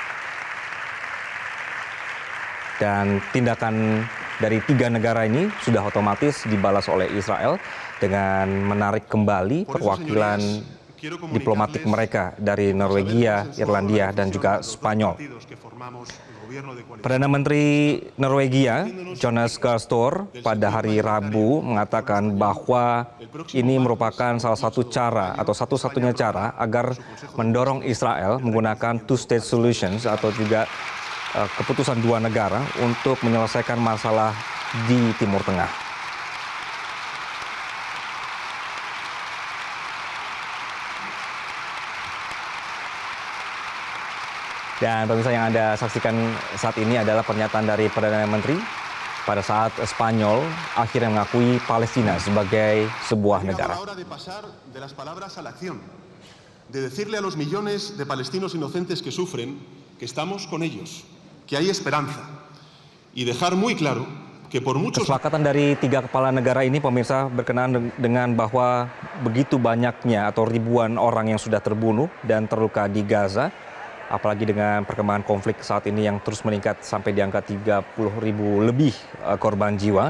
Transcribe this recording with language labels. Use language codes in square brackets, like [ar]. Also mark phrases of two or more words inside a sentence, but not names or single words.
[id] Dan tindakan dari tiga negara ini sudah otomatis dibalas oleh Israel dengan menarik kembali perwakilan diplomatik mereka dari Norwegia, Irlandia, dan juga Spanyol. Perdana Menteri Norwegia, Jonas Gahr Store, pada hari Rabu mengatakan bahwa ini merupakan salah satu cara atau satu-satunya cara agar mendorong Israel menggunakan [en] two-state solutions [id] atau juga keputusan dua negara untuk menyelesaikan masalah di Timur Tengah. Dan pemirsa, yang Anda saksikan saat ini adalah pernyataan dari Perdana Menteri pada saat Spanyol akhirnya mengakui Palestina sebagai sebuah negara. [es] De decirle a los millones de palestinos inocentes que sufren que estamos con ellos, que hay esperanza, y dejar muy claro que por muchos. [id] Kesepakatan dari tiga kepala negara ini, pemirsa, berkenaan dengan bahwa begitu banyaknya atau ribuan orang yang sudah terbunuh dan terluka di Gaza, apalagi dengan perkembangan konflik saat ini yang terus meningkat sampai di angka 30.000 lebih korban jiwa.